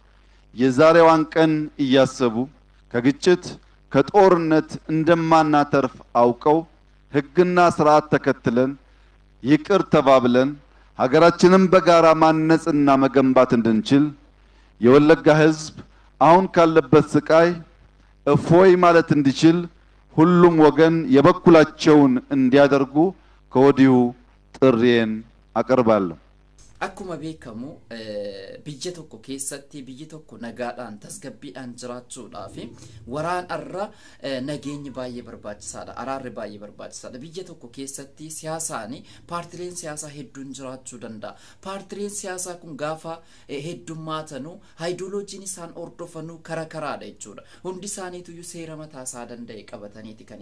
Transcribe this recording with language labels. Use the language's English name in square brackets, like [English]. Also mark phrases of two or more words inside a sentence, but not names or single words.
[Amharic] የዛሬዋን ቀን እያሰቡ ከግጭት ከጦርነት እንደማናተርፍ አውቀው ህግና ስርዓት ተከትለን ይቅር ተባብለን ሀገራችንን በጋራ ማነጽና መገንባት እንድንችል የወለጋ ህዝብ አሁን ካለበት ስቃይ እፎይ ማለት እንዲችል ሁሉም ወገን የበኩላቸውን እንዲያደርጉ ከወዲሁ ጥሪዬን አቀርባለሁ። [Oromo] akkuma beekamu biyya tokko keessatti biyyi tokko nagaadhaan tasgabbiidhaan jiraachuudhaaf waraan arra nageenyi baay'ee barbaachisaadha araarri baay'ee barbaachisaadha biyya tokko keessatti siyaasaani paartileen siyaasaa hedduun jiraachuu danda'a paartileen siyaasaa kun gaafa heddummaatanu haayidoloojiin isaan ordofanu karaadha jechuudha hundi isaaniitu seera mataa isaa danda'e qabataniiti kan